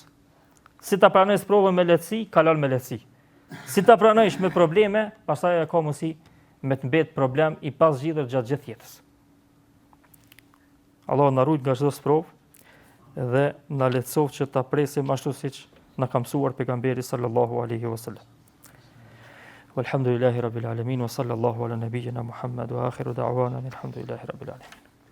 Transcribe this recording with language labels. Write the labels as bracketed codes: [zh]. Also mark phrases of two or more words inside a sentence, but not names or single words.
[sq] Si ta pranosh provën me lehtësi, kalon me lehtësi. Si ta pranosh me probleme, pastaj ka mundësi me të mbet problem i pasgjidhur gjatë gjithë jetës. Allah na ruaj nga çdo provë dhe na lehtësof që ta presim ashtu siç na ka mësuar pejgamberi [ar] صلى الله عليه وسلم. والحمد لله رب العالمين وصلى الله على نبينا محمد وآخر دعوانا الحمد لله رب العالمين.